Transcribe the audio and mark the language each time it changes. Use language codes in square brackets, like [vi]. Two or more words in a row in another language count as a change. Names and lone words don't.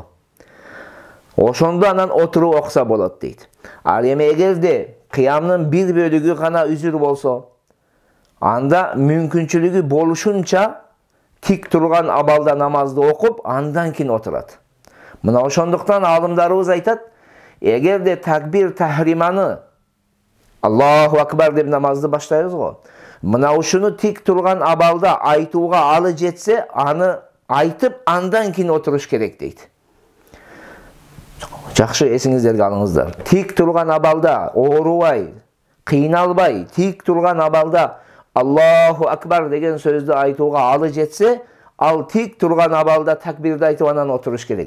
[ky] Ошондо анан отуруп окуса болот дейт. Ал эми эгерде кыямдын бир бөлүгү гана үзүр болсо, анда мүмкүнчүлүгү болушунча тик турган абалда намазды окуп, андан кийин отурат. Мына ошондуктан алымдарыбыз айтат, эгерде такбир тахриманы [ar] الله أكبر [ky] деп намазды баштайбыз го. Мына ушуну тик турган абалда айтууга алы жетсе, аны айтып, андан кийин отуруш керек дейт. Жакшы эсиңиздерге алыңыздар. Тик турган абалда оорубай, кыйналбай, тик турган абалда [ar] الله أكبر [ky] деген сөздү айтууга алы жетсе, ал тик турган абалда такбирди айтып анан отуруш керек.